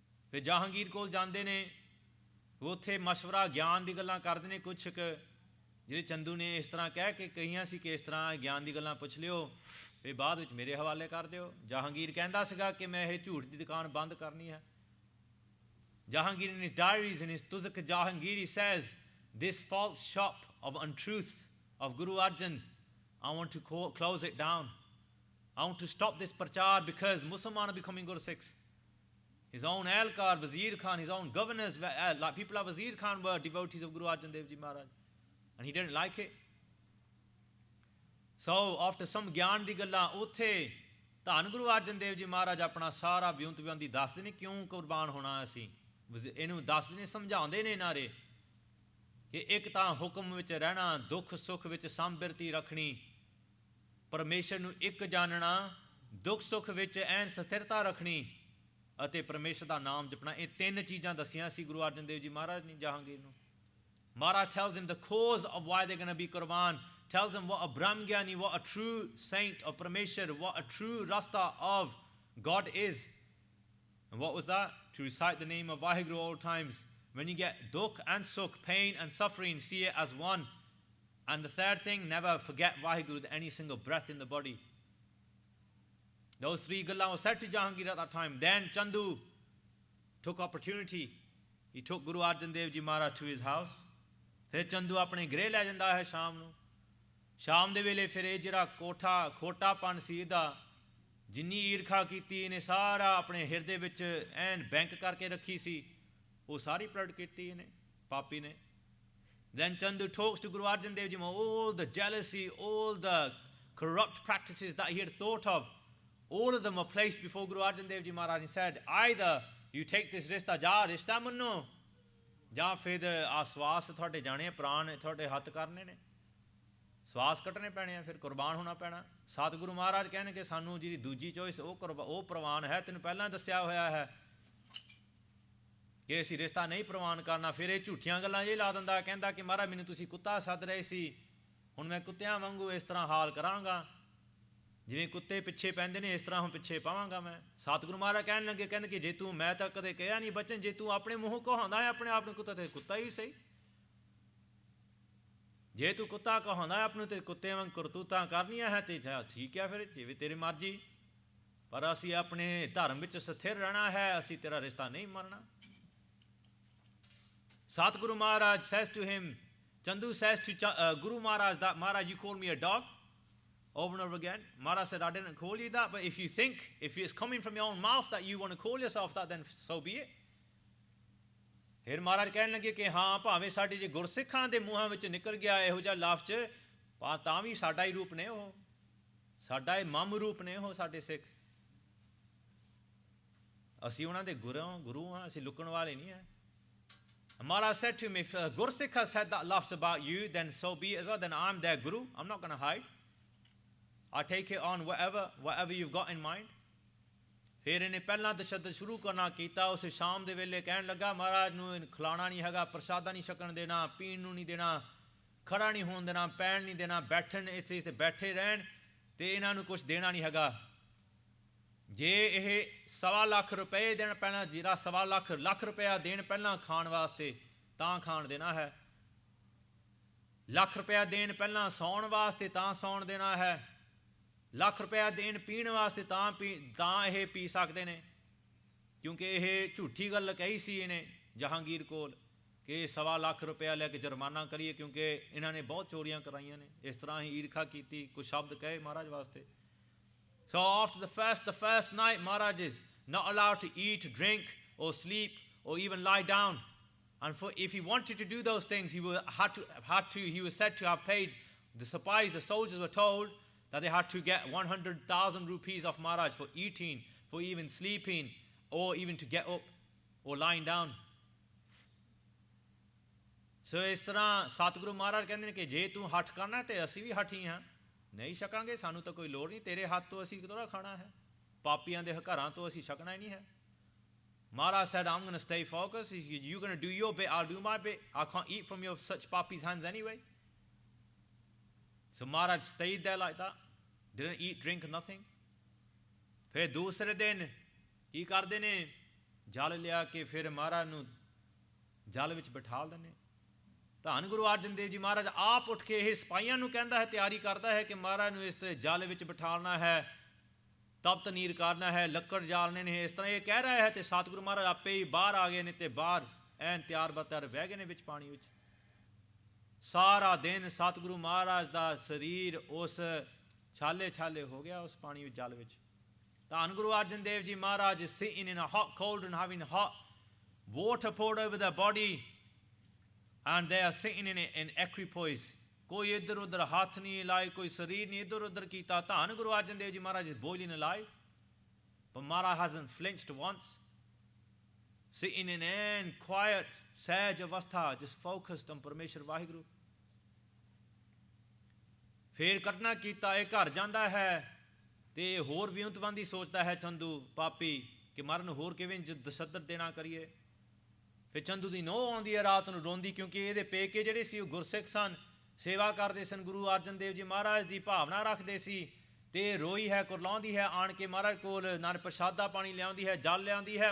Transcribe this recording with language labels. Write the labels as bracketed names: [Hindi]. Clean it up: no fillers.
[Punjabi] Fir Jahangir kol jande ne, ਉੱਥੇ ਮਸ਼ਵਰਾ ਗਿਆਨ ਦੀ ਗੱਲਾਂ ਕਰਦੇ ਨੇ ਕੁਛ ਕੁ, ਜਿਹੜੇ ਚੰਦੂ ਨੇ ਇਸ ਤਰ੍ਹਾਂ ਕਹਿ ਕੇ ਕਹੀਆਂ ਸੀ ਕਿ ਇਸ ਤਰ੍ਹਾਂ ਗਿਆਨ ਦੀ ਗੱਲਾਂ ਪੁੱਛ ਲਿਓ, ਫਿਰ ਬਾਅਦ ਵਿੱਚ ਮੇਰੇ ਹਵਾਲੇ ਕਰ ਦਿਓ। ਜਹਾਂਗੀਰ ਕਹਿੰਦਾ ਸੀਗਾ ਕਿ ਮੈਂ ਇਹ ਝੂਠ ਦੀ ਦੁਕਾਨ ਬੰਦ ਕਰਨੀ ਹੈ। [English] Jahangir in his diaries, in his Tuzak Jahangir, he says, this false shop of untruth of Guru Arjan, I want to close it down. I want to stop this prachar because Muslims are becoming Guru Sikhs. His own Ahlkar, Wazir Khan, his own governors, like people of Wazir Khan were devotees of Guru Arjan Dev Ji Maharaj. And he didn't like it. So after some [Punjabi] Gyan di ਗੱਲਾਂ ਉੱਥੇ ਧੰਨ ਗੁਰੂ ਅਰਜਨ ਦੇਵ ਜੀ ਮਹਾਰਾਜ ਆਪਣਾ ਸਾਰਾ ਵਿਉਂਤ ਵਿਉਂਦੀ ਦੱਸਦੇ ਨੇ ਕਿਉਂ ਕੁਰਬਾਨ ਹੋਣਾ ਅਸੀਂ। ਇਹਨੂੰ ਦੱਸਦੇ ਨੇ, ਸਮਝਾਉਂਦੇ ਨੇ ਨਾਰੇ ਕਿ ਇੱਕ ਤਾਂ ਹੁਕਮ ਵਿੱਚ ਰਹਿਣਾ, ਦੁੱਖ ਸੁੱਖ ਵਿੱਚ ਸੰਬਿਰਤੀ ਰੱਖਣੀ, ਪਰਮੇਸ਼ਰ ਨੂੰ ਇੱਕ ਜਾਣਨਾ, ਦੁੱਖ ਸੁੱਖ ਵਿੱਚ ਐਨ ਸਥਿਰਤਾ ਰੱਖਣੀ ਅਤੇ ਪਰਮੇਸ਼ਰ ਦਾ ਨਾਮ ਜਪਣਾ। ਇਹ ਤਿੰਨ ਚੀਜ਼ਾਂ ਦੱਸੀਆਂ ਸੀ ਗੁਰੂ ਅਰਜਨ ਦੇਵ ਜੀ ਮਹਾਰਾਜ ਨੇ ਜਹਾਂਗੀਰ ਨੂੰ। [English] Maharaj tells him the cause of why they're going to be Qurban, tells him what a Brahmgyani, what a true saint of Parmeshwar, what a true Rasta of God is. And what was that? To recite the name of Vaheguru all times. When you get dukh and sukh, pain and suffering, see it as one. And the third thing, never forget Vaheguru with any single breath in the body. Those three gallan were said to Jahangir at that time. Then Chandu took opportunity. He took Guru Arjan Dev Ji Maharaj to his house. [Punjabi] ਫਿਰ ਚੰਦੂ ਆਪਣੇ ਗ੍ਰਹਿ ਲੈ ਜਾਂਦਾ ਹੈ ਸ਼ਾਮ ਨੂੰ। ਸ਼ਾਮ ਦੇ ਵੇਲੇ ਫਿਰ ਇਹ ਜਿਹੜਾ ਖੋਟਾਪਨ ਸੀ ਇਹਦਾ, ਜਿੰਨੀ ਈਰਖਾ ਕੀਤੀ ਇਹਨੇ ਸਾਰਾ ਆਪਣੇ ਹਿਰਦੇ ਵਿੱਚ ਐਨ ਬੈਂਕ ਕਰਕੇ ਰੱਖੀ ਸੀ, ਉਹ ਸਾਰੀ ਪ੍ਰਗਟ ਕੀਤੀ ਇਹਨੇ ਪਾਪੀ ਨੇ। [English] Then Chandu talks to Guru Arjan Dev Ji Maharaj, all the jealousy, all the corrupt practices that he had thought of, all of them were placed before Guru Arjan Dev Ji Maharaj. He said, either you take this [Punjabi] ਰਿਸ਼ਤਾ, ਜਾ ਰਿਸ਼ਤਾ ਮੰਨੋ, ਜਾਂ ਫਿਰ ਆ ਸਵਾਸ ਤੁਹਾਡੇ ਜਾਣੇ, ਪ੍ਰਾਣ ਤੁਹਾਡੇ ਹੱਥ ਕਰਨੇ ਨੇ, ਸਵਾਸ ਕੱਟਣੇ ਪੈਣੇ ਆ, ਫਿਰ ਕੁਰਬਾਨ ਹੋਣਾ ਪੈਣਾ। ਸਤਿਗੁਰੂ ਮਹਾਰਾਜ ਕਹਿਣਗੇ ਸਾਨੂੰ ਜਿਹੜੀ ਦੂਜੀ ਚੋਇਸ ਉਹ ਪ੍ਰਵਾਨ ਹੈ, ਤੈਨੂੰ ਪਹਿਲਾਂ ਦੱਸਿਆ ਹੋਇਆ ਹੈ ਕਿ ਅਸੀਂ ਰਿਸ਼ਤਾ ਨਹੀਂ ਪ੍ਰਵਾਨ ਕਰਨਾ। ਫਿਰ ਇਹ ਝੂਠੀਆਂ ਗੱਲਾਂ ਇਹ ਲਾ ਦਿੰਦਾ, ਕਹਿੰਦਾ ਕਿ ਮਹਾਰਾਜ ਮੈਨੂੰ ਤੁਸੀਂ ਕੁੱਤਾ ਸੱਦ ਰਹੇ ਸੀ, ਹੁਣ ਮੈਂ ਕੁੱਤਿਆਂ ਵਾਂਗੂ ਇਸ ਤਰ੍ਹਾਂ ਹਾਲ ਕਰਾਂਗਾ, ਜਿਵੇਂ ਕੁੱਤੇ ਪਿੱਛੇ ਪੈਂਦੇ ਨੇ ਇਸ ਤਰ੍ਹਾਂ ਹੁਣ ਪਿੱਛੇ ਪਾਵਾਂਗਾ ਮੈਂ। ਸਤਿਗੁਰੂ ਮਹਾਰਾਜ ਕਹਿਣ ਲੱਗੇ, ਕਹਿੰਦੇ ਕਿ ਜੇ ਤੂੰ, ਮੈਂ ਤਾਂ ਕਦੇ ਕਿਹਾ ਨਹੀਂ ਬਚਨ, ਜੇ ਤੂੰ ਆਪਣੇ ਮੂੰਹੋਂ ਕਹਾਉਂਦਾ ਹੈ ਆਪਣੇ ਆਪ ਨੂੰ ਕੁੱਤਾ, ਤੇ ਕੁੱਤਾ ਹੀ ਸਹੀ। ਜੇ ਤੂੰ ਕੁੱਤਾ ਕਹਾਉਂਦਾ ਆਪ ਨੂੰ ਤੇ ਕੁੱਤੇ ਵਾਂਗ ਕਰਤੂਤਾਂ ਕਰਨੀਆਂ ਹੈ ਤੇ ਠੀਕ ਹੈ, ਫਿਰ ਜਿਵੇਂ ਤੇਰੀ ਮਰਜ਼ੀ, ਪਰ ਅਸੀਂ ਆਪਣੇ ਧਰਮ ਵਿੱਚ ਸਥਿਰ ਰਹਿਣਾ ਹੈ, ਅਸੀਂ ਤੇਰਾ ਰਿਸ਼ਤਾ ਨਹੀਂ ਮੰਨਣਾ। [English] Satguru Maharaj says to him, Chandu says to Guru Maharaj that, Maharaj, you called me a dog over and over again. Maharaj said, I didn't call you that, but if you think, if it's coming from your own mouth that you want to call yourself that, then so be it. [Punjabi] ਫਿਰ ਮਹਾਰਾਜ ਕਹਿਣ ਲੱਗੇ ਕਿ ਹਾਂ, ਭਾਵੇਂ ਸਾਡੇ ਜੇ ਗੁਰਸਿੱਖਾਂ ਦੇ ਮੂੰਹਾਂ ਵਿੱਚ ਨਿਕਲ ਗਿਆ ਇਹੋ ਜਿਹਾ ਲਫ਼ਜ਼, ਤਾਂ ਵੀ ਸਾਡਾ ਹੀ ਰੂਪ ਨੇ, ਉਹ ਸਾਡਾ ਹੀ ਮਮ ਰੂਪ ਨੇ ਉਹ ਸਾਡੇ ਸਿੱਖ, ਅਸੀਂ ਉਹਨਾਂ ਦੇ ਗੁਰੂ ਹਾਂ, ਅਸੀਂ ਲੁਕਣ ਵਾਲੇ ਨਹੀਂ ਹੈ। [English] Maharaj said to him, if Gursikh has said that lafz about you, then so be it as well, then I'm their guru, I'm not going to hide, I take it on whatever you've got in mind. [Punjabi] ਫਿਰ ਇਹਨੇ ਪਹਿਲਾਂ ਤਸ਼ੱਦਦ ਸ਼ੁਰੂ ਕਰਨਾ ਕੀਤਾ। ਉਸ ਸ਼ਾਮ ਦੇ ਵੇਲੇ ਕਹਿਣ ਲੱਗਾ ਮਹਾਰਾਜ ਨੂੰ ਖਿਲਾਉਣਾ ਨਹੀਂ ਹੈਗਾ, ਪ੍ਰਸ਼ਾਦਾ ਨਹੀਂ ਛਕਣ ਦੇਣਾ, ਪੀਣ ਨੂੰ ਨਹੀਂ ਦੇਣਾ, ਖੜਾ ਨਹੀਂ ਹੋਣ ਦੇਣਾ, ਪੈਣ ਨਹੀਂ ਦੇਣਾ, ਬੈਠਣ ਇੱਥੇ ਤੇ ਬੈਠੇ ਰਹਿਣ, ਤੇ ਇਹਨਾਂ ਨੂੰ ਕੁਛ ਦੇਣਾ ਨਹੀਂ ਹੈਗਾ। ਜੇ ਇਹ 1.25 ਲੱਖ ਰੁਪਏ ਦੇਣ ਪਹਿਲਾਂ, ਜਿਹੜਾ 1.25 ਲੱਖ ਰੁਪਇਆ ਦੇਣ ਪਹਿਲਾਂ ਖਾਣ ਵਾਸਤੇ, ਤਾਂ ਖਾਣ ਦੇਣਾ ਹੈ। 1 ਲੱਖ ਰੁਪਇਆ ਦੇਣ ਪਹਿਲਾਂ ਸੌਣ ਵਾਸਤੇ, ਤਾਂ ਸੌਣ ਦੇਣਾ ਹੈ। 1 ਲੱਖ ਰੁਪਇਆ ਦੇਣ ਪੀਣ ਵਾਸਤੇ, ਤਾਂ ਇਹ ਪੀ ਸਕਦੇ ਨੇ, ਕਿਉਂਕਿ ਇਹ ਝੂਠੀ ਗੱਲ ਕਹੀ ਸੀ ਇਹਨੇ ਜਹਾਂਗੀਰ ਕੋਲ ਕਿ 1.25 ਲੱਖ ਰੁਪਇਆ ਲੈ ਕੇ ਜੁਰਮਾਨਾ ਕਰੀਏ, ਕਿਉਂਕਿ ਇਹਨਾਂ ਨੇ ਬਹੁਤ ਚੋਰੀਆਂ ਕਰਾਈਆਂ ਨੇ। ਇਸ ਤਰ੍ਹਾਂ ਹੀ ਈਰਖਾ ਕੀਤੀ, ਕੁਝ ਸ਼ਬਦ ਕਹੇ ਮਹਾਰਾਜ ਵਾਸਤੇ। [English] So after the first night, Maharaj is not allowed to eat, drink, or sleep, or even lie down. And if he wanted to do those things, he was said to have paid the supplies. The soldiers were told that they had to get 100,000 rupees of Maharaj for eating, for even sleeping, or even to get up or lying down. So [Punjabi] ਇਸ ਤਰ੍ਹਾਂ ਸਤਿਗੁਰੂ ਮਹਾਰਾਜ ਕਹਿੰਦੇ ਨੇ ਕਿ ਜੇ ਤੂੰ ਹੱਠ ਕਰਨਾ ਤੇ ਅਸੀਂ ਵੀ ਹੱਠੀ ਹਾਂ, ਨਹੀਂ ਛਕਾਂਗੇ, ਸਾਨੂੰ ਤਾਂ ਕੋਈ ਲੋੜ ਨਹੀਂ, ਤੇਰੇ ਹੱਥ ਤੋਂ ਅਸੀਂ ਕਿਹੜਾ ਖਾਣਾ ਹੈ, ਪਾਪੀਆਂ ਦੇ ਘਰਾਂ ਤੋਂ ਅਸੀਂ ਛਕਣਾ ਹੀ ਨਹੀਂ ਹੈ। [English] Maharaj said, I'm going to stay focused, you're going to do your bit, I'll do my bit, I can't eat from your such papi's hands anyway. So Maharaj stayed there like that, didn't eat, drink, nothing. [Punjabi] ਫਿਰ ਦੂਸਰੇ ਦਿਨ ਕੀ ਕਰਦੇ ਨੇ, ਜਲ ਲਿਆ ਕੇ ਫਿਰ ਮਹਾਰਾਜ ਨੂੰ ਜਲ ਵਿੱਚ ਬਿਠਾ ਦਿੰਦੇ। ਧੰਨ ਗੁਰੂ ਅਰਜਨ ਦੇਵ ਜੀ ਮਹਾਰਾਜ ਆਪ ਉੱਠ ਕੇ ਇਹ ਸਿਪਾਹੀਆਂ ਨੂੰ ਕਹਿੰਦਾ ਹੈ, ਤਿਆਰੀ ਕਰਦਾ ਹੈ ਕਿ ਮਹਾਰਾਜ ਨੂੰ ਇਸ ਤਰ੍ਹਾਂ ਜਲ ਵਿੱਚ ਬਿਠਾਉਣਾ ਹੈ, ਤਪਤ ਨੀਰ ਕਰਨਾ ਹੈ, ਲੱਕੜ ਜਾਲਣੇ ਨੇ, ਇਸ ਤਰ੍ਹਾਂ ਇਹ ਕਹਿ ਰਿਹਾ ਹੈ। ਤੇ ਸਤਿਗੁਰੂ ਮਹਾਰਾਜ ਆਪੇ ਹੀ ਬਾਹਰ ਆ ਗਏ ਨੇ, ਤੇ ਬਾਹਰ ਐਨ ਤਿਆਰ ਬਤਿਆਰ ਬਹਿ ਗਏ ਨੇ ਵਿੱਚ ਪਾਣੀ ਵਿੱਚ। ਸਾਰਾ ਦਿਨ ਸਤਿਗੁਰੂ ਮਹਾਰਾਜ ਦਾ ਸਰੀਰ ਉਸ ਛਾਲੇ ਹੋ ਗਿਆ ਉਸ ਪਾਣੀ ਵਿੱਚ, ਜਲ ਵਿੱਚ। [English] ਧੰਨ Guru Arjan Dev ji Maharaj sitting in a hot cauldron, having hot water poured over their body, and they are sitting in equipoise. [Punjabi] ਕੋਈ ਇੱਧਰ ਉੱਧਰ ਹੱਥ ਨਹੀਂ ਲਾਏ, ਕੋਈ ਸਰੀਰ ਨਹੀਂ ਇੱਧਰ ਉੱਧਰ ਕੀਤਾ। [English] ਧੰਨ Guru Arjan Dev ji Maharaj is boiling alive, but Maharaj hasn't flinched once, sitting in quiet ਸਹਿਜ ਅਵਸਥਾ, just focused on Parmeshar Waheguru. [Punjabi] ਫਿਰ ਕਰਨਾ ਕੀਤਾ, ਇਹ ਘਰ ਜਾਂਦਾ ਹੈ ਤੇ ਹੋਰ ਵਿਉਂਤਬੰਦੀ ਸੋਚਦਾ ਹੈ ਚੰਦੂ ਪਾਪੀ ਕਿ ਮਰਨ ਹੋਰ ਕਿਵੇਂ ਤਸ਼ੱਦਦ ਦੇਣਾ ਕਰੀਏ। ਫਿਰ ਚੰਦੂ ਦੀ ਨੋਹ ਆਉਂਦੀ ਹੈ ਰਾਤ ਨੂੰ ਰੋਂਦੀ, ਕਿਉਂਕਿ ਇਹਦੇ ਪੇਕੇ ਜਿਹੜੇ ਸੀ ਉਹ ਗੁਰਸਿੱਖ ਸਨ, ਸੇਵਾ ਕਰਦੇ ਸਨ, ਗੁਰੂ ਅਰਜਨ ਦੇਵ ਜੀ ਮਹਾਰਾਜ ਦੀ ਭਾਵਨਾ ਰੱਖਦੇ ਸੀ, ਤੇ ਰੋਈ ਹੈ, ਕੁਰਲਾਉਂਦੀ ਹੈ, ਆਣ ਕੇ ਮਹਾਰਾਜ ਕੋਲ ਨਾਲ ਪ੍ਰਸ਼ਾਦਾ ਪਾਣੀ ਲਿਆਉਂਦੀ ਹੈ, ਜਲ ਲਿਆਉਂਦੀ ਹੈ।